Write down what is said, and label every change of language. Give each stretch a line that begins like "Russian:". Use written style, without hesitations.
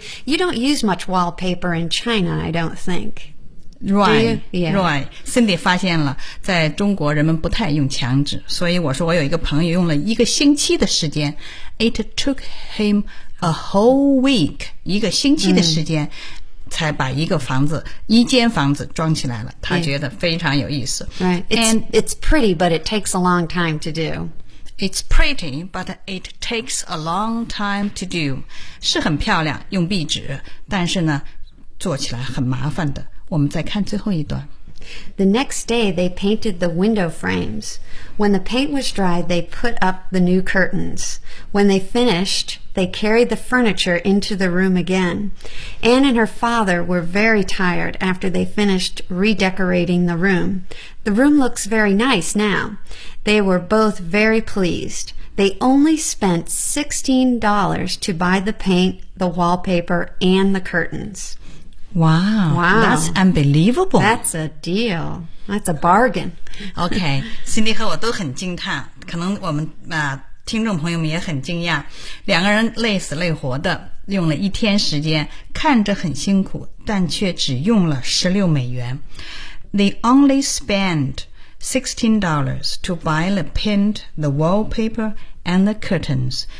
English: You don't use much wallpaper in China, I don't think. Right. Yeah. Right.
Chinese: Cindy 发现了在中国人们不太用墙纸，所以我说我有一个朋友用了一个星期的时间。
English: It took him a whole week,
Chinese: 一个星期的时间、才把一个房子一间房子装起来了。他觉得非常有意思。
English: Right. It's pretty, but it takes a long time to do. It's pretty, but it takes a long time to do.
Chinese: 是很漂亮，用壁纸，但是呢，做起来很麻烦的。我们再看最后一段。
English: The next day, they painted the window frames. When the paint was dry, they put up the new curtains. When they finished, they carried the furniture into the room again. Anne and her father were very tired after they finished redecorating the room. The room looks very nice now. They were both very pleased. They only spent $16 to buy the paint, the wallpaper, and the curtains. Wow, wow, that's unbelievable. That's a deal. That's a bargain.
Chinese: Okay, Cindy 和我都很惊叹，可能我们、听众朋友们也很惊讶。两个人累死累活的用了一天时间，看着很辛苦，但却只用了16美元。
English: They only spent $16 to buy the paint, the wallpaper, and the curtains.